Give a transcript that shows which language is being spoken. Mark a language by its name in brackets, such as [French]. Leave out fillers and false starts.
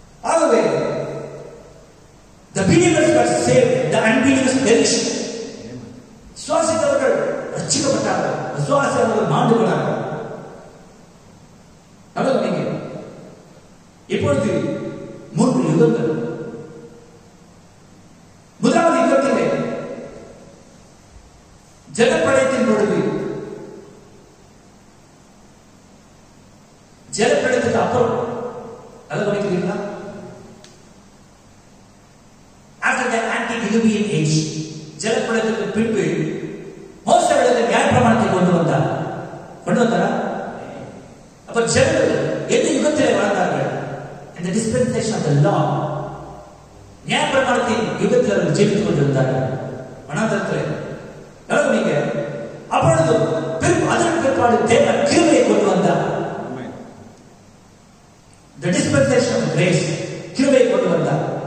[English] ஆகவே the believers were saved, the unbelievers perished. [Tamil] விசுவாசித்தவர்கள் ரட்சிக்கப்பட்டார்கள், விசுவாசியாளர்கள் மாண்டு போனார்கள். நல்லது. நீங்க இப்பொழுது 3 யுகங்கள். முதலாவது யுகத்திலே ஜலப்பிரளயத்தின் பொழுது, ஜலப்பிரளயத்துக்கு அப்புறம் அதை கவனிக்கிறீங்களா? [English] After the antediluvian age, [Tamil] ஜலப்பிரளயத்துக்கு பின்பு மோசே நியாயப்பிரமாணத்தை கொண்டு வந்தாரா? அப்ப ஜனங்கள் எந்த யுகத்திலே வாழ்ந்தார்கள்? இந்த [English] dispensation of the law, [Tamil] நியாயப்பிரமாணத்தின் யுகத்தில் அவர்கள் ஜீவித்துக் கொண்டிருந்தார்கள் வனாந்தரத்திலே. நீங்க அப்பொழுது அதற்கு பிற்பாடு தேவன் கிருபையை கொண்டு வந்தார். [English] The dispensation of grace, [Tamil] கிருபையை கொண்டு வந்தார்.